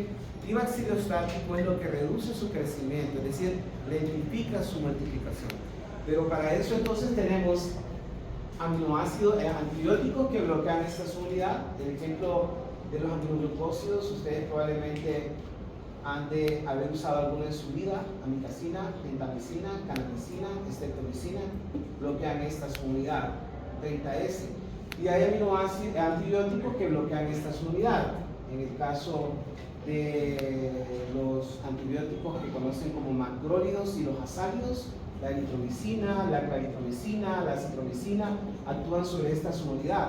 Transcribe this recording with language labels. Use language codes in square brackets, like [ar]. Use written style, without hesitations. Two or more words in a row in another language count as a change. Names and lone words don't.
[es] Y bacteriostático es lo que reduce su crecimiento, es decir, lentifica su multiplicación. Pero para eso entonces tenemos aminoácidos, antibióticos que bloquean esta unidad. El ejemplo de los antinucleósidos, ustedes probablemente han de haber usado alguno en su vida: amikacina, gentamicina, canaticina, streptomicina, bloquean esta subunidad 30S. Y hay antibióticos que bloquean esta subunidad. En el caso de los antibióticos que conocen como macrólidos y los azálidos, la eritromicina, la claritromicina, la citromicina actúan sobre esta subunidad.